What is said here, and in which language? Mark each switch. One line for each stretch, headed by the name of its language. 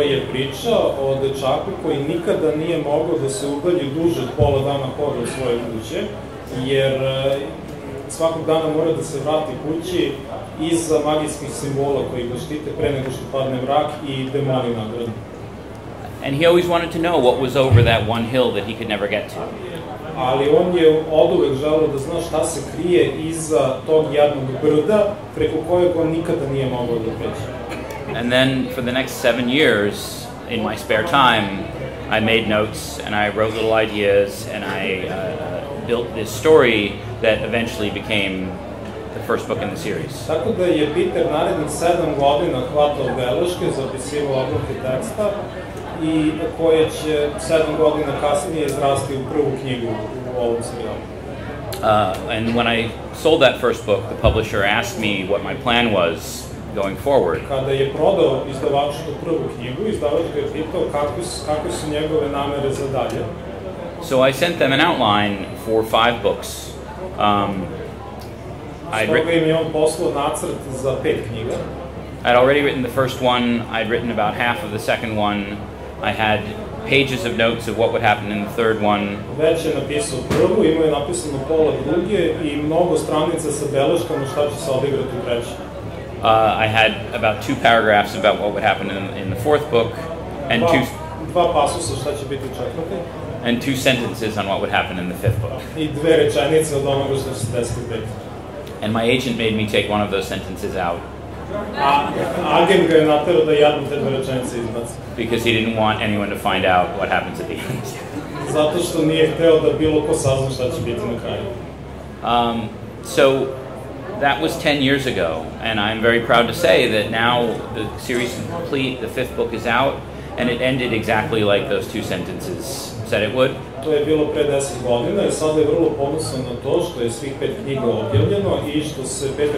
Serbian: To je priča o dečaku koji nikada nije mogao da se udalji duže od pola dana hoda u svoje kuće, jer svakog dana mora da se vrati kući iza magijskih simbola koji ga štite pre nego što padne mrak i demoni nagradu.
English: And he always wanted to know what was over that one hill that he could never get to.
Serbian: Ali on je oduvek želeo da zna šta se krije iza tog jednog brda preko kojeg on nikada nije mogao da pređe.
English: And then for the next 7 years, in my spare time, I made notes and I wrote little ideas and I built this story that eventually became the first book in the series.
Serbian: Tako da je Peter narednih 7 godina hvatao beleške, zapisivao odlomke teksta i koje će 7 godina kasnije izrasti u prvu knjigu u ovom serijalu.
English: And when I sold that first book, the publisher asked me what my plan was going forward.
Serbian: Kada je prodao izdavaču tu prvu knjigu, izdavač ga je pitao kakve su njegove namere za dalje.
English: So I sent them an outline for 5 books.
Serbian: Stoga im je on poslao nacrt za 5 knjiga.
English: I'd already written the first one, I'd written about half of the second one, I had pages of notes of what would happen in the third one.
Serbian: Već je napisao prvu, imao je napisano pola druge i mnogo stranica sa beleškama šta će se odigrati u trećem.
English: I had about 2 paragraphs about what would happen in the fourth book, and
Serbian: dva pasusa šta će biti u četvrtoj.
English: And 2 sentences on what would happen in the fifth book.
Serbian: I 2 rečenice od onoga što će se desiti u petom.
English: And my agent made me take one of those sentences out.
Serbian: Agent ga je naterao da jednu te 2 rečenice izbaci.
English: Because he didn't want anyone to find out what happens at the end.
Serbian: Zato što nije hteo da bilo ko sazna šta će biti na kraju.
English: So that was 10 years ago, and I'm very proud to say that now the series is complete, the 5th book is out, and it ended exactly like those 2 sentences said it would.
Serbian: To je bilo pre 10 godina i sada je vrlo ponosan na to što je svih 5 knjiga objavljeno i što se 5.